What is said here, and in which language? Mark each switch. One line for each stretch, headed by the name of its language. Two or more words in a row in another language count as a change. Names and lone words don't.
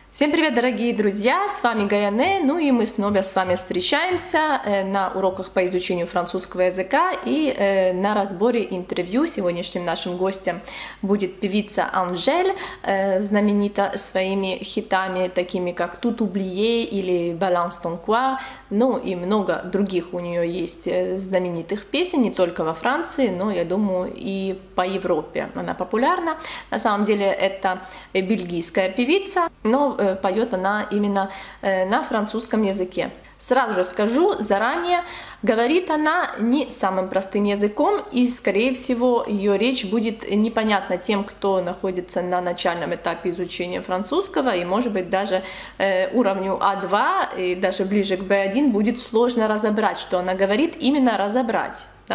Russian: Всем привет, дорогие друзья, с вами Гаяне, ну и мы снова с вами встречаемся на уроках по изучению французского языка и на разборе интервью. Сегодняшним нашим гостем будет певица Анжель, знаменита своими хитами, такими как «Tout oublié» или «Balance ton quoi», ну и много других у нее есть знаменитых песен, не только во Франции, но, я думаю, и по Европе она популярна. На самом деле это бельгийская певица, но поет она именно на французском языке. Сразу же скажу заранее, говорит она не самым простым языком, и, скорее всего, ее речь будет непонятна тем, кто находится на начальном этапе изучения французского, и, может быть, даже уровню А2, и даже ближе к Б1 будет сложно разобрать, что она говорит, именно разобрать, да?